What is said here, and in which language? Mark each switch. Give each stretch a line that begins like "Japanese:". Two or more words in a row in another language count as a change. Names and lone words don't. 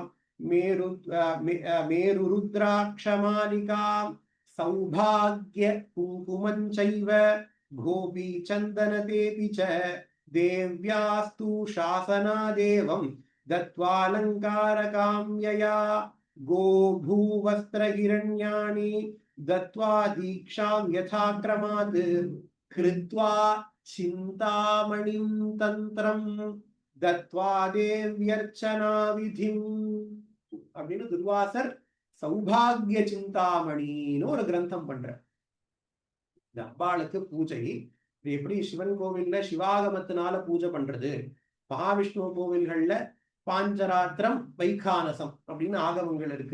Sanskrit: मेरुरुद्राक्षमालिकां सौभाग्य कुङ्कुमञ्चैव गोपीचन्दनतेऽपि च देव्यास्तु शासनादेवं दत्वालङ्कारकाम्यया गोभूवस्त्रहिरण्यानि दत्वा दीक्षां यथाक्रमात् कृत्वा चिन्तामणिं तन्त्रं दत्वा देव्यर्चनाविधिं
Tamil: அப்படின்னு துர்வாசர் சௌபாகிய சிந்தாமணின்னு ஒரு கிரந்தம் பண்ற. இந்த அம்பாளுக்கு பூஜை இது எப்படி சிவன் கோவில்ல சிவாகமத்தினால பூஜை பண்றது, மகாவிஷ்ணு கோவில்கள்ல பாஞ்சராத்திரம் வைகானசம் அப்படின்னு ஆகமங்கள் இருக்கு.